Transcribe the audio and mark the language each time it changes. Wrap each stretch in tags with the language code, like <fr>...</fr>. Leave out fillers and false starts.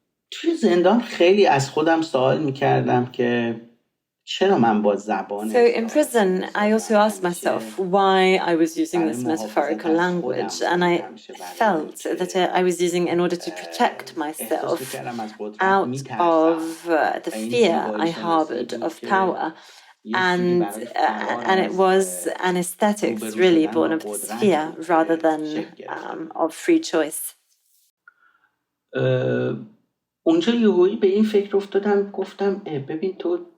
<fa>توی زندان خیلی از خودم سوال می‌کردم که چرا من با زبان</fa> <en>So in prison I also asked myself why I was using this metaphorical language, and I felt that I was using in order to protect myself out of the fear I harbored of power, and it was an aesthetics really born of this fear rather than of free choice.</en> <fa>اونجا یهویی به این فکر افتادم، گفتم ببین تو</fa>